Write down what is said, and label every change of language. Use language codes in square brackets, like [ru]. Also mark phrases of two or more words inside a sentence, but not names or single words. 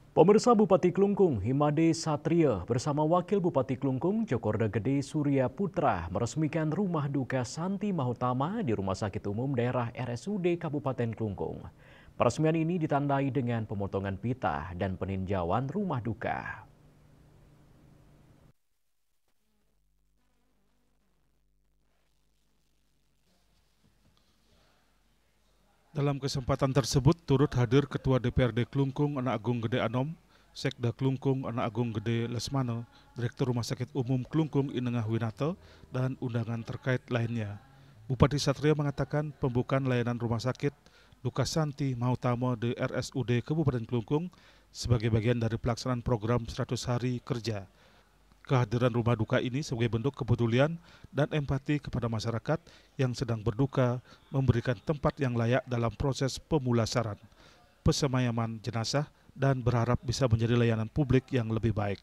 [id] Pemirsa Bupati Klungkung, Himade Satria bersama Wakil Bupati Klungkung, Jokorda Gede Surya Putra meresmikan rumah duka Santi Mahutama di Rumah Sakit Umum Daerah RSUD Kabupaten Klungkung. Peresmian ini ditandai dengan pemotongan pita dan peninjauan rumah duka. Dalam kesempatan tersebut turut hadir Ketua DPRD Klungkung Anak Agung Gede Anom, Sekda Klungkung Anak Agung Gede Lesmana, Direktur Rumah Sakit Umum Klungkung Inengah Winata, dan undangan terkait lainnya. Bupati Satria mengatakan pembukaan layanan Rumah Sakit Duka Santi Mahutama di RSUD Kabupaten Klungkung sebagai bagian dari pelaksanaan program 100 hari kerja. Kehadiran rumah duka ini sebagai bentuk kepedulian dan empati kepada masyarakat yang sedang berduka, memberikan tempat yang layak dalam proses pemulasaran, pesemayaman jenazah, dan berharap bisa menjadi layanan publik yang lebih baik.